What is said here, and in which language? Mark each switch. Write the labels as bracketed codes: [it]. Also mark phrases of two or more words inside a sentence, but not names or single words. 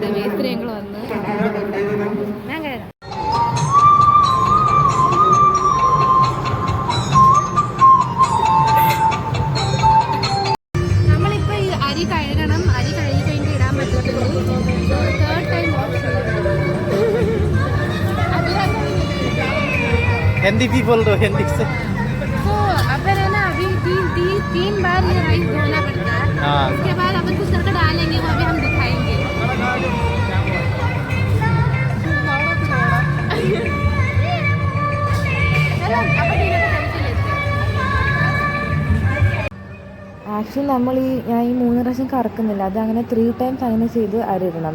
[ml] മേസ്ത്രി ഞങ്ങൾ വന്ന് ഞാൻ കഴുകാം. നമ്മളിപ്പോൾ ഈ അരി കഴുകണം. അരി കഴുകി കഴിഞ്ഞ് ഇടാൻ പറ്റത്തുള്ളൂ. [en] third time [hi] हिंदी भी बोल दो, हिंदी से। तो अपन है ना अभी तीन बार ये राइस धोना पड़ता है। हाँ। उसके बाद अपन कुछ करके डालेंगे, वो अभी हम दिखाएंगे। [ml] ആക്ച്വലി ഞാൻ ഈ 3 പ്രാവശ്യം കറക്കുന്നില്ല. അതങ്ങനെ 3 ടൈംസ് അങ്ങനെ ചെയ്ത് അരിയിടണം.